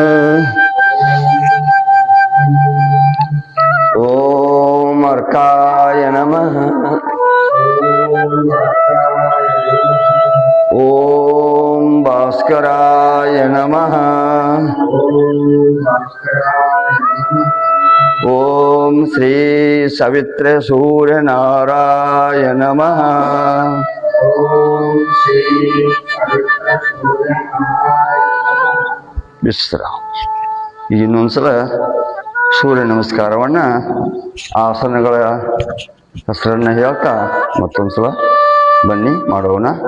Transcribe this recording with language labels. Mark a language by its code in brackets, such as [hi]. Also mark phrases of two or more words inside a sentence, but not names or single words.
[sa] ಓಂ ಅರ್ಕಾಯ ನಮಃ. ಓಂ ಭಾಸ್ಕರಾಯ ನಮಃ. ಓಂ ಶ್ರೀ ಸವಿತ್ರ ಸೂರ್ಯನಾರಾಯ ನಮಃ. [kn] ವಿಶ್ರಾಮ. ಈಗ ಇನ್ನೊಂದ್ಸಲ ಸೂರ್ಯ ನಮಸ್ಕಾರವನ್ನು ಆಸನಗಳ ಹೆಸರನ್ನು ಹೇಳ್ತಾ ಮತ್ತೊಂದ್ಸಲ ಬನ್ನಿ ಮಾಡೋಣ.